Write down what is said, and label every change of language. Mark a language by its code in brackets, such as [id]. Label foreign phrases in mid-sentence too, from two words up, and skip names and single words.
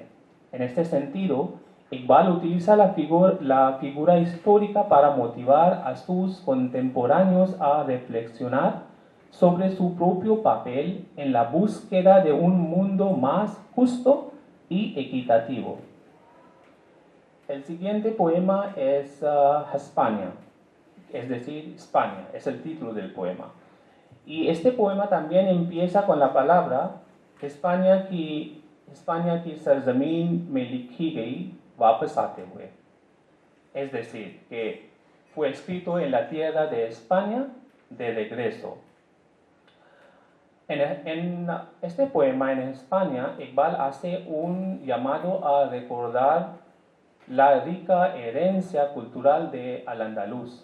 [es] En este sentido, Iqbal utiliza la figura histórica para motivar a sus contemporáneos a reflexionar sobre su propio papel en la búsqueda de un mundo más justo y equitativo. El siguiente poema es Hispania, es decir, España, es el título del poema. Y este poema también empieza con la palabra España [ur] کی سرزمین میں لکھی گئی واپس آتے ہوئے. [es] Es decir, que fue escrito en la tierra de España de regreso. En este poema en España, Iqbal hace un llamado a recordar la rica herencia cultural de Al-Andalus.